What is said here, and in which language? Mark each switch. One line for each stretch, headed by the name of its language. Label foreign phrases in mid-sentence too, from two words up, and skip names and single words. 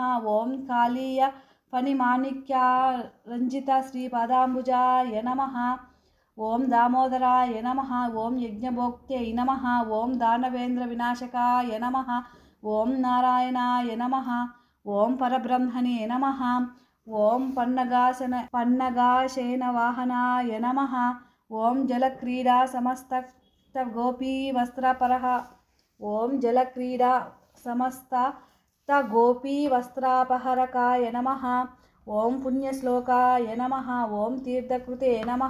Sanskrit: ॐ कालीयफणिमाणिक्यरञ्जितश्रीपादाम्बुजाय नमः। ॐ दामोदराय नमः। ॐ यज्ञभोक्त्यै नमः। ॐ दानवेन्द्रविनाशकाय नमः। ॐ नारायणाय नमः। ॐ परब्रह्मणे नमः। ఓం పన్నగాశేనవాహనాయ నమః. ఓం జలక్రీడా సమస్త గోపీవస్త్రపరః. ఓం జలక్రీడా సమస్త గోపీవస్త్రాపహరకాయ నమః. ఓం పుణ్యశ్లోకాయ నమః. ఓం తీర్థకృతే నమః.